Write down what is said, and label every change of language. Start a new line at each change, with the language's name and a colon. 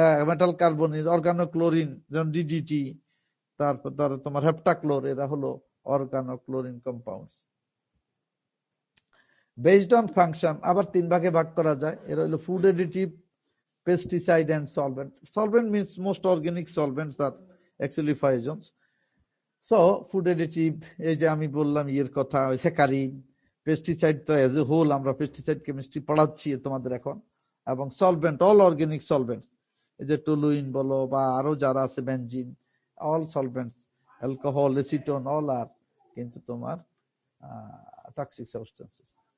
Bangla: Metal carbonyl, অর্গানোক্লোরিন যেমন DDT, তারপর ধরো তোমার হেপ্টাক্লোর, এরা হলো অর্গানোক্লোরিন কম্পাউন্ডস। বেসড অন ফাংশন আবার 3 ভাগে ভাগ করা যায়। এরা হলো food additive,
English: pesticide and solvent. Solvent means most organic solvents are actually poisons.
Bangla: So food additive, এই যে আমি বললাম ইয়ের কথা, স্যাকারিন, পেস্টিসাইড তো এজ এ হোল আমরা পেস্টিসাইড কেমিস্ট্রি পড়াচ্ছি তোমাদের এখন, এবং সলভেন্ট,
English: all organic solvents,
Bangla: এই যে টলুইন বলো বা আরো যারা আছে, benzene, all সলভেন্টস, alcohol, acetone, all আর কিন্তু তোমার টক্সিক সাবস্টেন্সেস।